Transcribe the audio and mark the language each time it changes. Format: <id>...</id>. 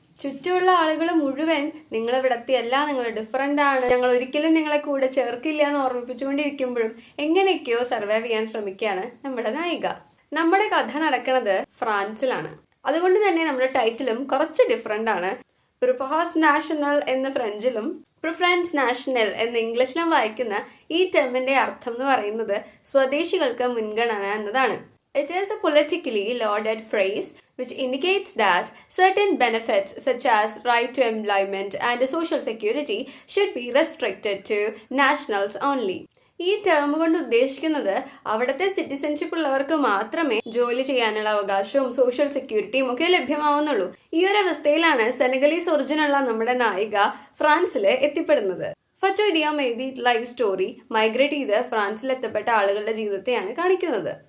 <ml>ചുറ്റുമുള്ള ആളുകൾ മുഴുവൻ നിങ്ങൾ ഇവിടത്തെയല്ല, നിങ്ങൾ ഡിഫറെന്റ് ആണ്, ഞങ്ങൾ ഒരിക്കലും നിങ്ങളെ കൂടെ ചേർക്കില്ല എന്ന് ഓർമ്മിപ്പിച്ചുകൊണ്ടിരിക്കുമ്പോഴും എങ്ങനെയൊക്കെയോ സർവൈവ് ചെയ്യാൻ ശ്രമിക്കുകയാണ് നമ്മുടെ നായിക. നമ്മുടെ കഥ നടക്കുന്നത് ഫ്രാൻസിലാണ്. അതുകൊണ്ട് തന്നെ നമ്മുടെ ടൈറ്റിലും കുറച്ച് ഡിഫറെന്റ് ആണ്. പ്രിഫറൻസ് നാഷണൽ എന്ന ഫ്രഞ്ചിലും പ്രിഫറൻസ് നാഷണൽ എന്ന ഇംഗ്ലീഷിലും വായിക്കുന്ന ഈ ടേമിന്റെ അർത്ഥം എന്ന് പറയുന്നത് സ്വദേശികൾക്ക് മുൻഗണന എന്നതാണ്.</ml> <en>It is a politically lauded phrase which indicates that certain benefits such as right to employment and social security should be restricted to nationals only.</en> <ml>ഈ ടേം കൊണ്ട് ഉദ്ദേശിക്കുന്നത് അവിടുത്തെ സിറ്റിസൺഷിപ്പ് ഉള്ളവർക്ക് മാത്രമേ ജോലി ചെയ്യാനുള്ള അവകാശവും സോഷ്യൽ സെക്യൂരിറ്റിയും ഒക്കെ ലഭ്യമാവുന്നുള്ളൂ. ഈ ഒരു അവസ്ഥയിലാണ് സെനഗലീസ് ഒറിജിനുള്ള നമ്മുടെ നായിക ഫ്രാൻസിൽ എത്തിപ്പെടുന്നത്. ഫറ്റോഡിയം എഴുതിയിട്ടുള്ള ഈ സ്റ്റോറി മൈഗ്രേറ്റ് ചെയ്ത് ഫ്രാൻസിൽ എത്തപ്പെട്ട ആളുകളുടെ ജീവിതത്തെയാണ് കാണിക്കുന്നത്.</ml>